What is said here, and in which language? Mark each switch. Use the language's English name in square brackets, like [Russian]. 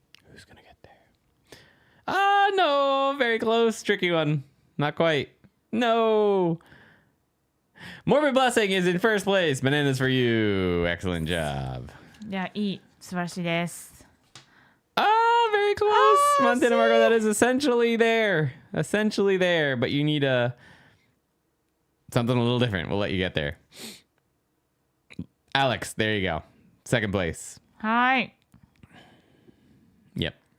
[English] Who's gonna get there? Ah, no, very close. Tricky one. Not quite. No. Morbid Blessing is in first place. Bananas for you. Excellent job. [Japanese] いや、いい。素晴らしいです。 [English] Ah, very close. Montana Margo, that is essentially there. Essentially there, but you need something a little different. We'll let you get there. Alex, there you go. Second place. Hi. Yep.